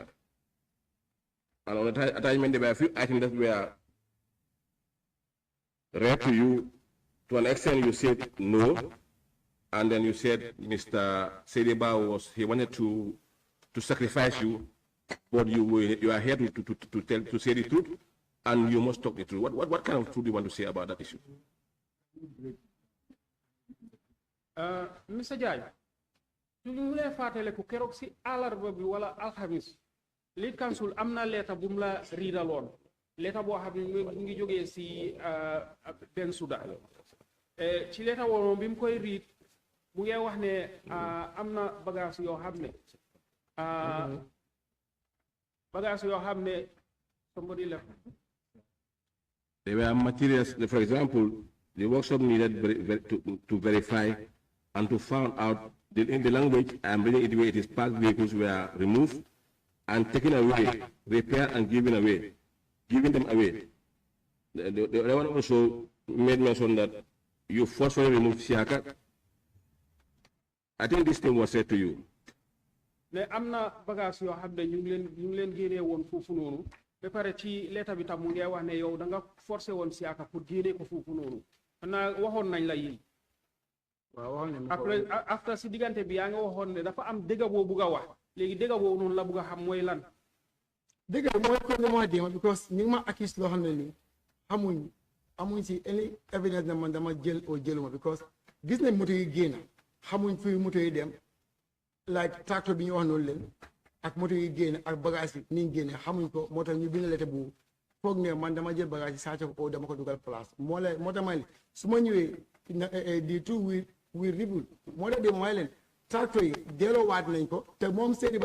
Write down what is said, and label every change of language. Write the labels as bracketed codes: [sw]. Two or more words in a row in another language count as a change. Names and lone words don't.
[en] And on the attachment, there were a few items that were read to you To an extent, you said no, and then you said Mr. Sediba he wanted to sacrifice you, but you are here to say the truth, and you must talk the truth. What kind of truth do you want to say about that issue? Mr. Jai, [wo] su ñu lay fàttale ku keroog si àllarba bi wala alxamis [en] lead council [wo] am na leeta bu mu la riidaloon leeta boo xam ne mu ngi jógee si Ben Souda ci leeta woo bi mu koy riid mu ngi wax ne am na bagage yoo xam ne [en] somebody left. There were materials, for example, the workshop needed to verify and to find out in the language I'm reading it where it is parked vehicles were removed and taken away, repaired and giving them away. The other one also made mention that you forcefully removed Siaka. I think this thing was said to you. [wo] Ne amna bagage yoo xam ne ñu ngi leen génnee woon foofu noonu ba pare ci leeta bi tam mu ngi wax ne yow da nga forcé woon Siaka pour génnee ko foofu noonu xanaa waxoon nañ la yi après after si diggante bi yaa nga waxoon ne dafa am dëgg boo bugg a wax léegi dëgg boobu noonu la bugg a xam mooy lan dëgg mooy ko ne moo déma because ñu ngi ma accuse loo xam ne nii amuñ si [en] any evidence [wo] na man dama jël oo jëluma because gis nañ moto yi génn xamuñ fi moto yi dem like tracteur bi ñu wax noonu leen ak moto yi génn ak bagage yi ni ñu génne xamuñ ko moo tax ñu bind lettre bu foog ne man dama jël bagage yi sàcc ko oo dama ko dugal place moo tax may su ma ñëwee di tout we ribul moo tax de may leen tracteur yi delloowaat nañ ko te moom seedi ba